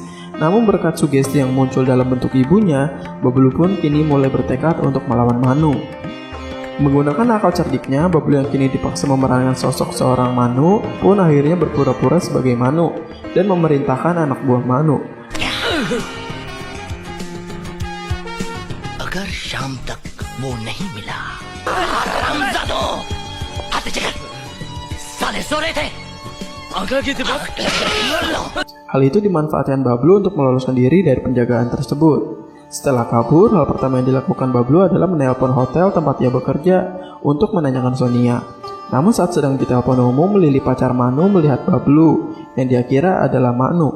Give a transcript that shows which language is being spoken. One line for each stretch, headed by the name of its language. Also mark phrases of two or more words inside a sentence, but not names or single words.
Indonesian: Namun berkat sugesti yang muncul dalam bentuk ibunya, Bablu pun kini mulai bertekad untuk melawan Manu. Menggunakan akal cerdiknya, Bablu yang kini dipaksa memerankan sosok seorang Manu pun akhirnya berpura-pura sebagai Manu dan memerintahkan anak buah Manu. Agar Syam tak
Hindi: वो नहीं मिला हरामजादो आते चल साले सो रहे थे आगे की तरफ
Indonesian: Hal itu dimanfaatkan Bablu untuk meloloskan diri dari penjagaan tersebut. Setelah kabur, hal pertama yang dilakukan Bablu adalah menelpon hotel tempat ia bekerja untuk menanyakan Sonia. Namun saat sedang ditelepon umum, Lili pacar Manu melihat Bablu yang dia kira adalah Manu.